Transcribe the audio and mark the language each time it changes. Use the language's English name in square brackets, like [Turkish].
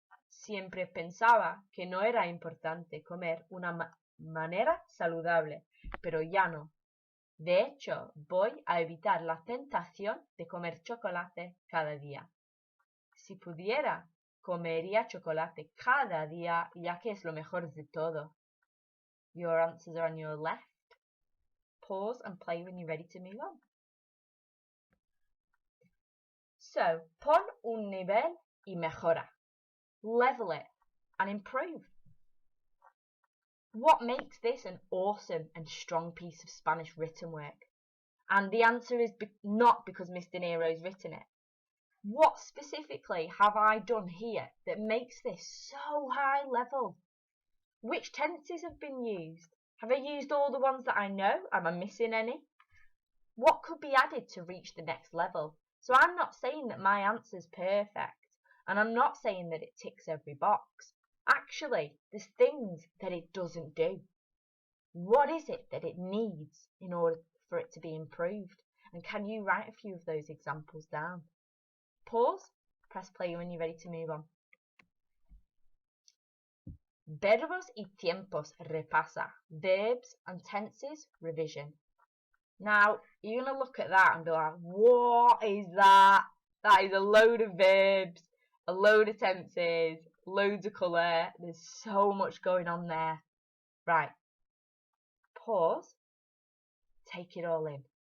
[Spanish] Siempre pensaba que no era importante comer una manera saludable, pero ya no. De hecho, voy a evitar la tentación de comer chocolate cada día. Si pudiera, comería chocolate cada día, ya que es lo mejor de todo. [English] Your answers are on your left. Pause and play when you're ready to move on. [Spanish] So, pon un nivel y mejora. [English] Level it and improve. What makes this an awesome and strong piece of Spanish written work? And the answer is not because Mr. Nero's written it. What specifically have I done here that makes this so high level? Which tenses have been used? Have I used all the ones that I know? Am I missing any? What could be added to reach the next level? So I'm not saying that my answer's perfect, and I'm not saying that it ticks every box. Actually, there's things that it doesn't do. What is it that it needs in order for it to be improved? And can you write a few of those examples down? Pause, press play when you're ready to move on. [Spanish] Verbos y tiempos repasa. [English] Verbs and tenses revision. Now, you're going to look at that and be like, what is that? That is a load of verbs, a load of tenses, loads of colour. There's so much going on there. Right. Pause. Take it all in.